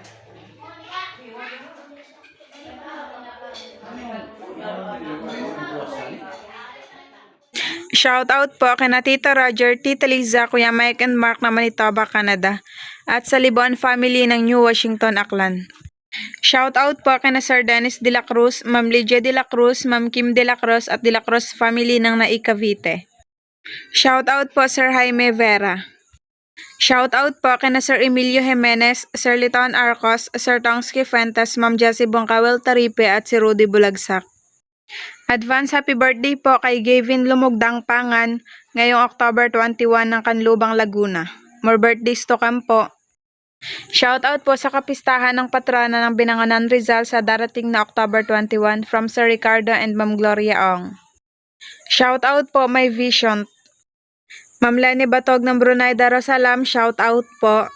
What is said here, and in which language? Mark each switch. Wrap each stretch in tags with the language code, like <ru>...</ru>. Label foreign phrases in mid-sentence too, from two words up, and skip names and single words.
<tl>Shoutout po kina Tito Roger, Tita Liza, Kuya Mike and Mark na Manitoba, Canada. At sa Libon family ng New Washington, Aklan. Shoutout po kina Sir Dennis de la Cruz, Ma'am Lydia de la Cruz, Ma'am Kim de la Cruz at de la Cruz family ng Nai Cavite. Shoutout po Sir Jaime Vera. Shoutout po kina Sir Emilio Jimenez, Sir Liton Arcos, Sir Tongski Fuentes, Ma'am Jessie Bongkawel Taripe at si Rudy Bulagsak.</tl> <en>Advance happy birthday</en> <tl>po kay Gavin Lumugdang Pangan ngayong October 21 ng Canlubang, Laguna.</tl> <en>More birthdays to come po.</en> <tl>Shoutout po sa kapistahan ng patrona ng Binangonan Rizal sa darating na October 21 from Sir Ricardo and Ma'am Gloria Ong. Shoutout po My Vision. Ma'am Lenny Batog ng Brunei Darussalam, shoutout po.</tl>